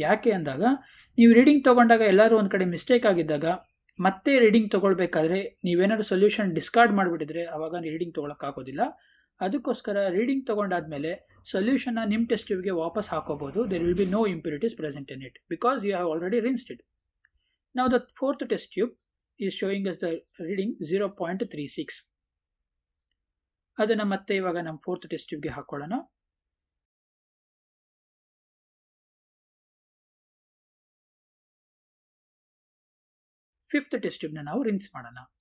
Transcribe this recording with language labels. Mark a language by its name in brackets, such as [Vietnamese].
[Kannada] ಯಾಕೆ ಅಂದಾಗ ನೀವು ರೀಡಿಂಗ್ ತೊಗೊಂಡಾಗ ಎಲ್ಲರೂ ಒಂದು ಕಡೆ ಮಿಸ್ಟೇಕ್ ಆಗಿದ್ದಾಗ ಮತ್ತೆ ರೀಡಿಂಗ್ ತೊಗೊಳ್ಬೇಕಾದ್ರೆ ನೀವೇನಾದ್ರು ಸೊಲ್ಯೂಷನ್ ಡಿಸ್ಕಾರ್ಡ್ ಮಾಡಿಬಿಟ್ಟಿದ್ರೆ ಆವಾಗ ರೀಡಿಂಗ್ ತೊಗೊಳಕ್ಕಾಗೋದಿಲ್ಲ. ಅದಕ್ಕೋಸ್ಕರ ರೀಡಿಂಗ್ ತೊಗೊಂಡಾದ್ಮೇಲೆ ಸೊಲ್ಯೂಷನ್ನ ನಿಮ್ಮ ಟೆಸ್ಟ್ ಟ್ಯೂಬ್ಗೆ ವಾಪಸ್ ಹಾಕೋಬೋದು. [English] There will be no impurities present in it because you have already rinsed it. Now the fourth test tube is showing us the reading 0.36. [Kannada] ಅದನ್ನು ಮತ್ತೆ ಇವಾಗ ನಮ್ಮ ಫೋರ್ತ್ ಟೆಸ್ಟ್ ಟ್ಯೂಬ್ಗೆ ಹಾಕೊಳ್ಳೋಣ. ಫಿಫ್ತ್ ಟೆಸ್ಟ್ ಟ್ಯೂಬ್ನ ನಾವು ರಿನ್ಸ್ ಮಾಡೋಣ.